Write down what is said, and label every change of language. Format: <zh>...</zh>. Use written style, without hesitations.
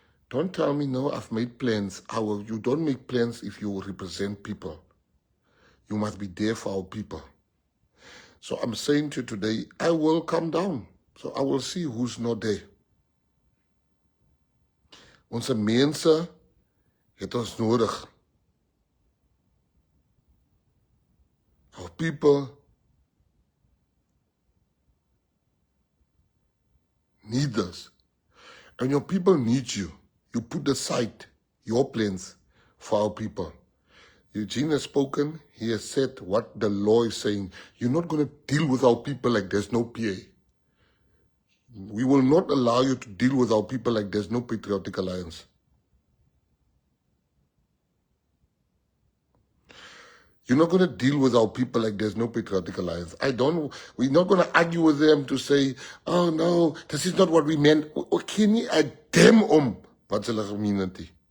<en>Don't tell me, no, I've made plans. You don't make plans if you represent people. You must be there for our people. So I'm saying to you today, I will come down. So I will see who's not there.</en> <af>Onze mense het ons nodig.</af> <en>Our people need us. And your people need you. You put aside your plans for our people. Eugene has spoken. He has said what the law is saying. You're not going to deal with our people like there's no PA. We will not allow you to deal with our people like there's no Patriotic Alliance. You're not going to deal with our people like there's no Patriotic Alliance. We're not going to argue with them to say, oh no, this is not what we meant.</en> <af>Ken nie 'n damn om wat hulle gemeen het nie.</af>